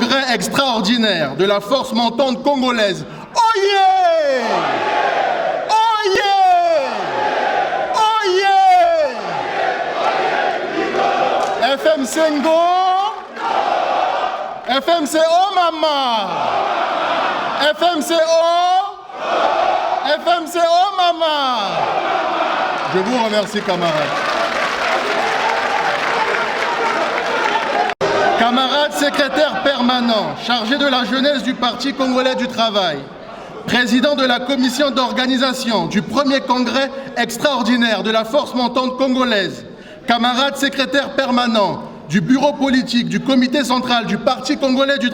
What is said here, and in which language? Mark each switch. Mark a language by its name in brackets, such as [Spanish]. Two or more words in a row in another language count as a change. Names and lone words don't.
[French] extraordinaire de la force montante congolaise. Oyez! Oyez! Oyez! FMC Ngo! FMC O Mama! FMC O! FMC O Mama! Je vous remercie, camarades. Camarades secrétaire permanent, chargé de la jeunesse du Parti congolais du travail, président de la commission d'organisation du premier congrès extraordinaire de la force montante congolaise, camarades secrétaire permanent du bureau politique du comité central du Parti congolais du